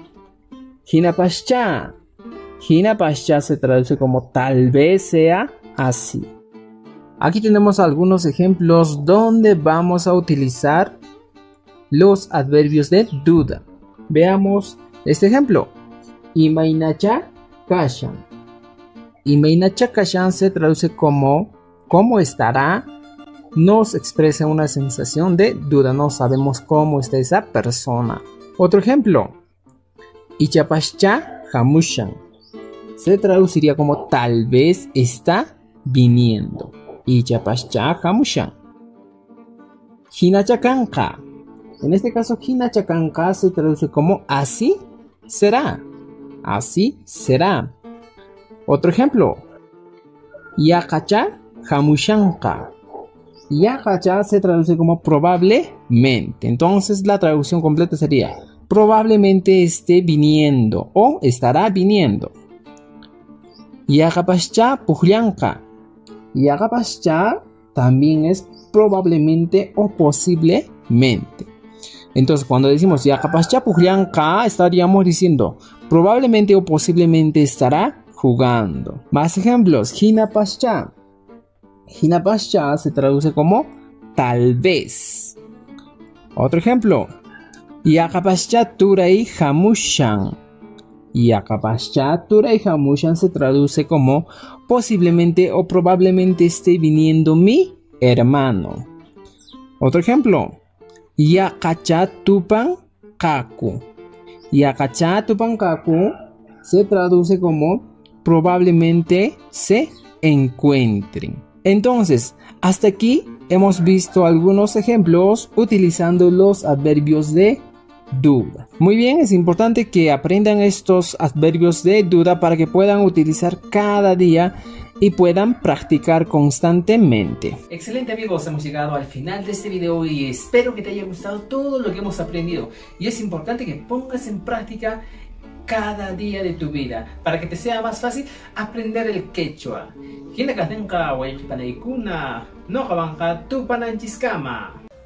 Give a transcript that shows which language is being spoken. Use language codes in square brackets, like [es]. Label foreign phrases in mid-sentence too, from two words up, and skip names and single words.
[qu] Hinapascha. [es] Hinapascha se traduce como tal vez sea así. Aquí tenemos algunos ejemplos donde vamos a utilizar los adverbios de duda. Veamos este ejemplo. [qu] Imainacha kashan. Imainacha kashan [es] se traduce como ¿cómo estará? Nos expresa una sensación de duda. No sabemos cómo está esa persona. Otro ejemplo. [qu] Ichapascha hamushan. [es] Se traduciría como tal vez está viniendo. [qu] Ichapascha hamushan. Hinachakanka. [es] En este caso, Hinachakanka se traduce como así será. Así será. Otro ejemplo. [qu] Yakacha hamushanka. [es] Yakacha se traduce como probablemente. Entonces la traducción completa sería probablemente esté viniendo o estará viniendo. [qu] Yakapascha puhlyanka. [es] Yakapascha también es probablemente o posiblemente. Entonces cuando decimos [qu] Yakapascha puhlyanka [es] estaríamos diciendo probablemente o posiblemente estará jugando. Más ejemplos. Hinapascha. Hinapascha se traduce como tal vez. Otro ejemplo. [qu] Yakapascha turay hamushan. Yakapascha turay hamushan [es] se traduce como posiblemente o probablemente esté viniendo mi hermano. Otro ejemplo. [qu] Yakacha tupan kaku. Yakacha tupan kaku [es] se traduce como probablemente se encuentren. Entonces, hasta aquí hemos visto algunos ejemplos utilizando los adverbios de duda. Muy bien, es importante que aprendan estos adverbios de duda para que puedan utilizar cada día y puedan practicar constantemente. Excelente amigos, hemos llegado al final de este video y espero que te haya gustado todo lo que hemos aprendido. Y es importante que pongas en práctica cada día de tu vida para que te sea más fácil aprender el quechua. [qu] Hinakatenka wayqipanaykuna noqawanqa tupananchiskama.